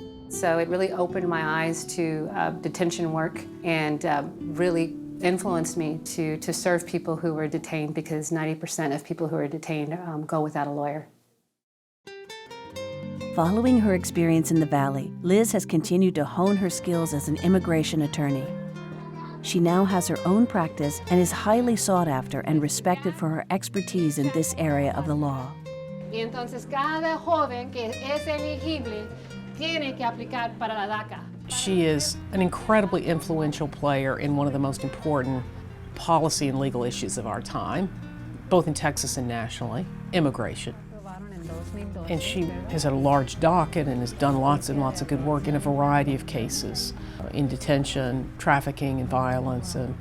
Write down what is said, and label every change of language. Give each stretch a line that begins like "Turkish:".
English: So it really opened my eyes to detention work and really influenced me to serve people who were detained, because 90% of people who are detained go without a lawyer. Following her experience in the Valley, Liz has continued to hone her skills as an immigration attorney. She now has her own practice and is highly sought after and respected for her expertise in this area of the law.
Spanish: Y entonces cada joven que es elegible tiene que aplicar para la DACA.
English: She is an incredibly influential player in one of the most important policy and legal issues of our time, both in Texas and nationally, immigration. And she has had a large docket and has done lots and lots of good work in a variety of cases, in detention, trafficking, and violence.